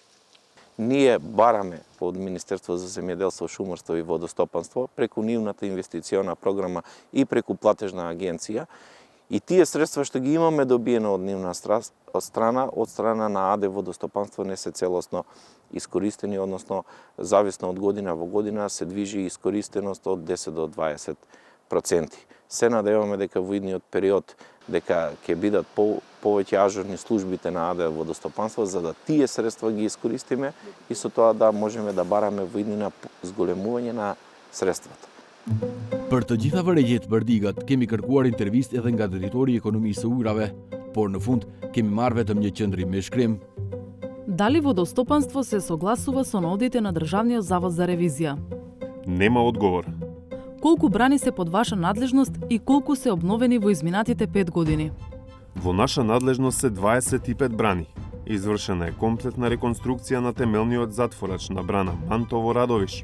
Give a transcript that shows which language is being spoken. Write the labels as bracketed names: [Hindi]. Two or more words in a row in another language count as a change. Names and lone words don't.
[Macedonian] Ние бараме од Министерство за земјоделство, шумарство и водостопанство преку нивната инвестициона програма и преку платежна агенција и тие средства што ги имаме добиено од нивна страна на АД водостопанство не се целосно искористени, односно зависно од година во година се движи искористеност од 10 до 20%. Се надеваме дека во идниот период дека ќе бидат повеќе ажурни службите на АД водостопанство за да тие средства ги искористиме и со тоа да можеме да бараме во иднина зголемување на средствата. [Albanian] Për të gjitha vërejjet për digat, kemi kërkuar intervist edhe nga drejtori i ekonomisë së ujrave, por në fund kemi marrë vetëm një qendrim me shkrim. [Macedonian] Дали водостопанство се согласува со наодите на Државниот завод за ревизија? Нема одговор. Колку брани се под ваша надлежност и колку се обновени во изминатите 5 години? Во наша надлежност се 25 брани. Извршена е комплетна реконструкција на темелниот затворач на брана Мантово Радовиш.